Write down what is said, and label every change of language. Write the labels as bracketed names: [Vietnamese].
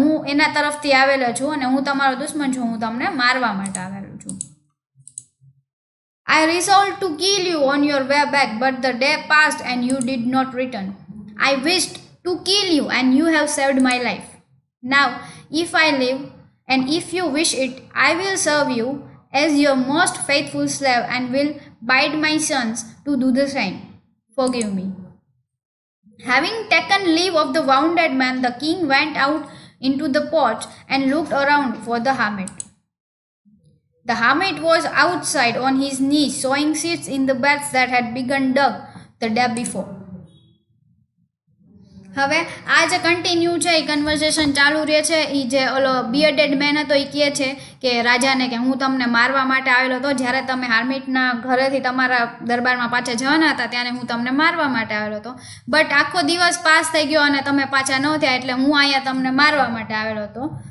[Gujarati] હું એના તરફથી આવેલો છું અને હું તમારો દુશ્મન છું, હું તમને મારવા માટે આવેલો છું. [English] I resolved to kill you on your way back, but the day passed and you did not return. I wished to kill you and you have saved my life. Now, if I live and if you wish it, I will serve you as your most faithful slave and will bid my sons to do the same. forgive me. Having taken leave of the wounded man, the king went out into the porch and looked around for the hermit. The hermit was outside on his knees, sowing seeds in the beds that had begun dug the day before. [Gujarati] હવે આ જે continue છે એ conversation ચાલુ રહે છે. એ જે ઓલો બિયર્ડેડ main હતો એ કહે છે કે રાજાને કે હું તમને મારવા માટે આવેલો હતો. જ્યારે તમે હાર્મિટના ઘરેથી તમારા દરબારમાં પાછા જવાના હતા ત્યારે હું તમને મારવા માટે આવેલો હતો. બટ આખો દિવસ પાસ થઈ ગયો અને તમે પાછા ન થયા એટલે હું અહીંયા તમને મારવા માટે આવેલો હતો.